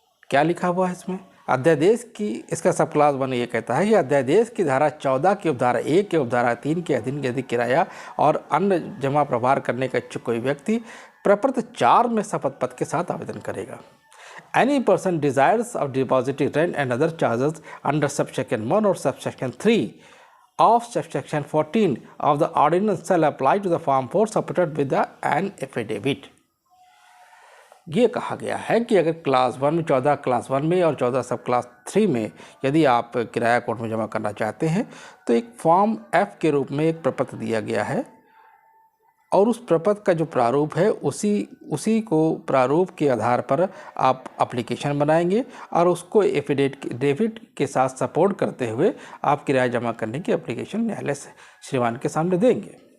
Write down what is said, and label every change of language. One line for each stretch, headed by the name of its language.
Hindi: क्या लिखा हुआ है इसमें? अध्यादेश की इसका सब क्लास 1 ये कहता है कि अध्यादेश की धारा 14 की उपधारा 1 के उपधारा 3 के अधीन यदि किराया और अन्य जमा प्रभार करने का इच्छुक कोई व्यक्ति प्रपत्र 4 में शपथ पत्र के साथ आवेदन करेगा।
English: Any person desires of depositing rent and other charges under subsection 1 or subsection 3 of subsection 14 of the ordinance shall apply to the form 4 supported with an affidavit।
Hindi: ये कहा गया है कि अगर क्लास 1 में 14 क्लास 1 में और 14 सब क्लास 3 में यदि आप किराया कोर्ट में जमा करना चाहते हैं तो एक फॉर्म F के रूप में एक प्रपत्र दिया गया है, और उस प्रपत्र का जो प्रारूप है उसी को प्रारूप के आधार पर आप एप्लीकेशन बनाएंगे और उसको एफिडेविट के साथ सपोर्ट करते हुए आप किराया जमा करने की एप्लीकेशन न्यायालय श्रीमान के सामने देंगे।